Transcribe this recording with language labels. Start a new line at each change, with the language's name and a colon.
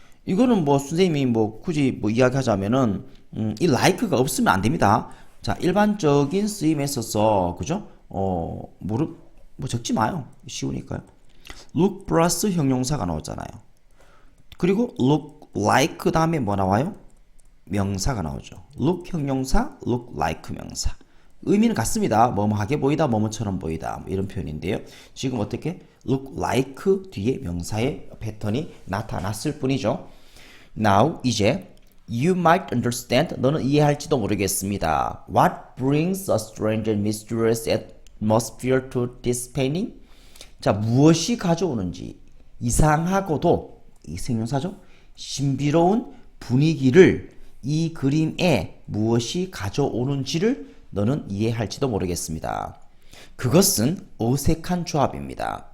Korean: 이거는 뭐 선생님이 뭐 굳이 뭐 이야기하자면은 이 like가 없으면 안 됩니다. 자, 일반적인 쓰임에 있어서 그죠? 뭐 적지 마요. 쉬우니까요. look 플러스 형용사가 나오잖아요. 그리고 look like 그 다음에 뭐 나와요? 명사가 나오죠. look 형용사, look like 명사. 의미는 같습니다. 뭐뭐하게 보이다, 뭐뭐처럼 보이다 뭐 이런 표현인데요. 지금 어떻게 look like 뒤에 명사의 패턴이 나타났을 뿐이죠.
English: Now
Korean: 이제
English: you might understand
Korean: 너는 이해할지도 모르겠습니다.
English: What brings a strange and mysterious atmosphere to this painting?
Korean: 자, 무엇이 가져오는지 이상하고도 이 생명사죠. 신비로운 분위기를 이 그림에 무엇이 가져오는지를 너는 이해할지도 모르겠습니다. 그것은 어색한 조합입니다.